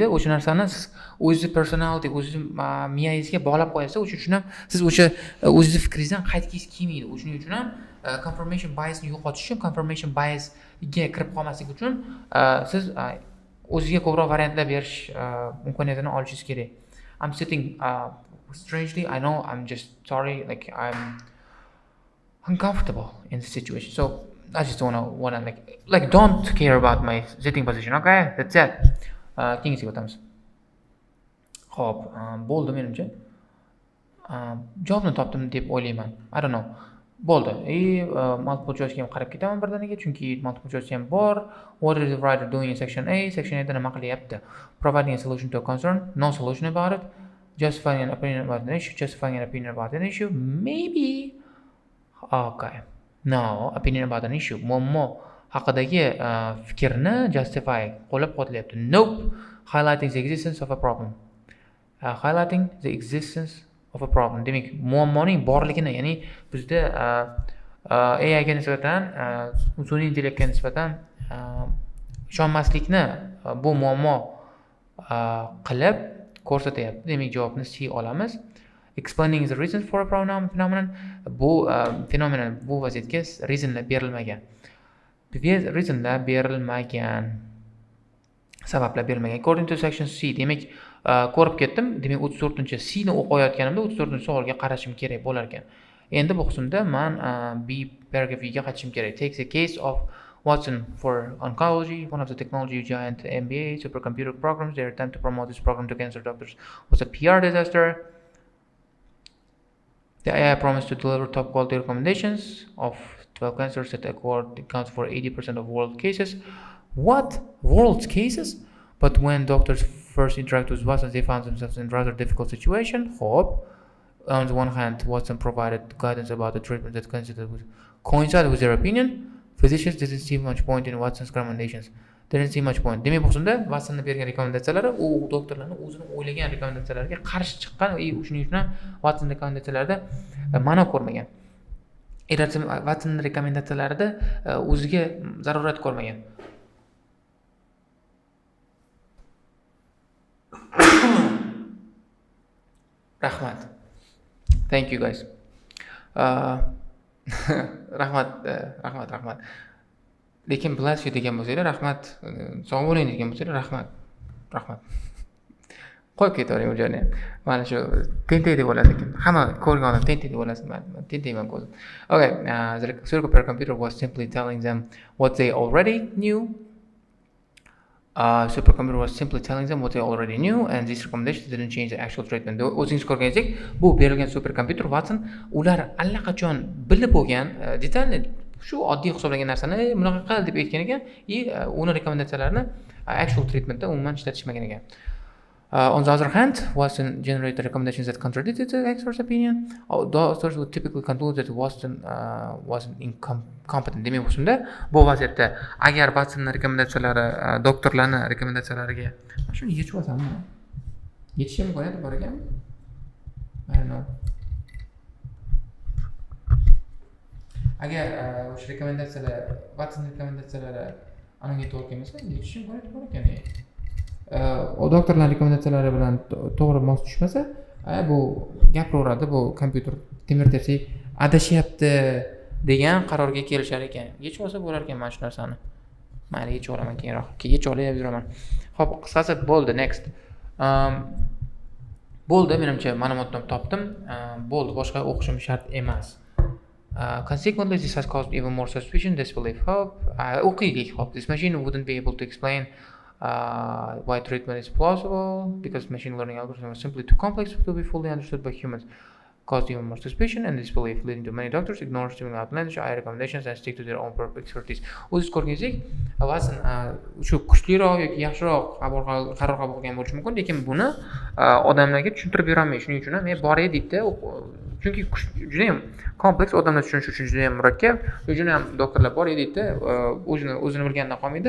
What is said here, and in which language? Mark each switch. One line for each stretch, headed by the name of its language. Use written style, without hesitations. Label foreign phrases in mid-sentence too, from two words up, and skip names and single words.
Uzbek: O'sha narsani siz o'zingiz personality, o'zingiz miyangizga bog'lab qo'yasiz. O'sha uchun ham siz o'sha o'zingiz fikringizdan qaytgingiz kelmaydi. O'shuning uchun ham
English: confirmation biasni
Uzbek: yo'qotish uchun,
English: confirmation biasga
Uzbek: kirib qolmaslik uchun siz o'zingizga ko'proq variantlar berish imkoniyatini olishingiz kerak.
English: I'm sitting strangely, I know, I'm just sorry, like I'm uncomfortable in this situation. So I just wanna like don't care about my sitting position, okay? That's it.
Uzbek: Keyingiga o'tamiz. Xo'p, bo'ldi menimcha. Javobni topdim deb o'ylayman.
English: I don't know.
Uzbek: Bo'ldi.
English: Multiple choice'ga
Uzbek: ham qarab ketaman birdaniga, chunki
English: multiple choice
Uzbek: ham bor.
English: What is the writer doing in section A?
Uzbek: Section A da nima qilyapti?
English: Providing a solution to a concern, no solution about it. Justifying an opinion about an issue, justifying an opinion about an issue. Maybe. Okay. No, opinion about an issue.
Uzbek: Muammo haqidagi fikrni justify qo'llab-quvvatlayapti.
English: Nope. Highlighting the existence of a problem. Highlighting the existence of a problem.
Uzbek: Demak, muammoning borligini, ya'ni bizda AI ga nisbatan, sun'iy intellektga nisbatan ishonmaslikni bu muammo qilib ko'rsatyapti. Demak, javobni C olamiz.
English: Explaining the reason for a phenomenon.
Uzbek: Bu fenomen, bu vaziyatga reasonlar berilmagan. Reasonlar berilmagan. Sabablar berilmagan.
English: According to section C,
Uzbek: demak, ko'rib ketdim. Demak, 34-C ni o'qiyotganimda 34-savolga qarashim kerak bo'lar ekan. Endi bu qismda men B paragrafiga qaytishim kerak.
English: Takes a case of Watson for oncology, one of the technology giant MBA supercomputer programs. Their attempt to promote this program to cancer doctors was a PR disaster. The AI promised to deliver top quality recommendations of 12 cancers that accounts for 80% of world cases. What? World cases? But when doctors first interacted with Watson, they found themselves in a rather difficult situation. Hope. On the one hand, Watson provided guidance about the treatment that coincided with their opinion. Physicians didn't see much point in Watson's recommendations. Didn't see much point.
Uzbek: Demak, bu qismda Watsonning bergan rekomendatsiyalari u doktorlarning o'zini o'ylagan rekomendatsiyalarga qarshi chiqqan va shuning uchun Watson rekomendatsiyalarida ma'no ko'rmagan. Watsonning rekomendatsiyalarida o'ziga zarurat ko'rmagan. Rahmat.
English: Thank you guys.
Uzbek: Rahmat. Lekin
English: bless you
Uzbek: degan bo'lsanglar, rahmat. Sog' bo'ling degan bo'lsanglar, rahmat. Qo'yib ketavering u joyni. Mana shu tentak deb o'ylash ekan. Hamma ko'rgan odam tentak deb o'ylasin. Men tentayman ko'zim.
English: Okay, the supercomputer was simply telling them what they already knew. Supercomputer was simply telling them what they already knew, and these recommendations didn't change the actual treatment.
Uzbek: O'zingiz ko'rganingizdek, bu berilgan supercomputer Watson ular allaqachon bilib bo'lgan detalni shu oddiy hisoblangan narsani bunaqa qil deb aytgan ekan, uni rekomendatsiyalarini
English: actual treatmentda
Uzbek: umuman ishlatishmagan ekan.
English: On the other hand, Watson generated recommendations that contradicted the expert's opinion. Doctors would typically conclude that Watson wasn't incompetent.
Uzbek: Demak, bu shunda bu vaziyatda agar Watsonning rekomendatsiyalari doktorlarning rekomendatsiyalariga shuni yechib olsammi? Yechishga imkoniyati bor ekanmi? I don't know. Agar o'sha rekomendatsiyalar Watson rekomendatsiyalari aniga to'g'ri kelmasa, yechishga imkoniyati bor ekan. Doktorlar rekomendatsiyalari bilan to'g'ri mos tushmasa, bu gapiraveradi, bu kompyuter temir tersak adashyapti degan qarorga kelishar ekan. Yechib olsa bo'lar ekan mana shu narsani. Mayli, yechib olaman keyinroq. Yechib olib yuraman. Xo'p, qisqasi bo'ldi, next. Bo'ldi, menimcha ma'lumotni topdim. Bo'ldi, boshqa o'qishim shart emas.
English: Consequently, this has caused even more suspicion, disbelief.
Uzbek: Hope, o'qiylik.
English: Hope this machine wouldn't be able to explain why treatment is plausible because machine learning algorithms are simply too complex to be fully understood by humans. Caused even more suspicion and disbelief, leading to many doctors ignore giving outlandish AI recommendations and stick to their own expertise.
Uzbek: O'zingiz ko'rganingizdek, Watson shu kuchliroq yoki yaxshiroq qaror qabul qilgan bo'lishi mumkin, lekin buni odamlarga tushuntirib berolmaydi. Shuning uchun ham boray deydi, chunki juda ham kompleks, odamlar tushunishi uchun juda ham murakkab, juda ham doktorlar bor deydi, o'zini bilganidan qolmaydi.